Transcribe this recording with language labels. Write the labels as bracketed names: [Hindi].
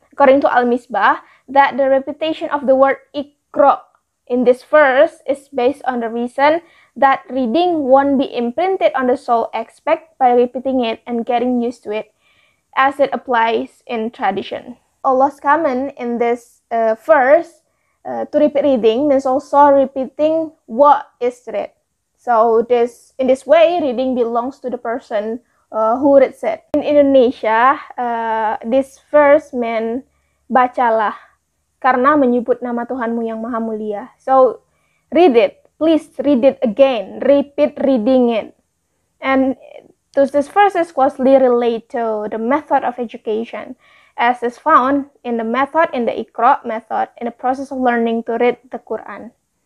[English] According to Al-Misbah, that the repetition of the word Iqra in this verse is based on the reason that reading won't be imprinted on the soul except by repeating it and getting used to it, as it applies in tradition. Allah's command in this verse to repeat reading means also repeating what is read. So in this way, reading belongs to the person who reads it. In Indonesia, this verse meant [Indonesian] bacalah karena menyebut nama Tuhanmu yang maha mulia. [English] So read it. Please read it again. Repeat reading it. And thus this verse is closely related to the method of education, as is found in the method, in the Iqra method, in the process of learning to read the Quran.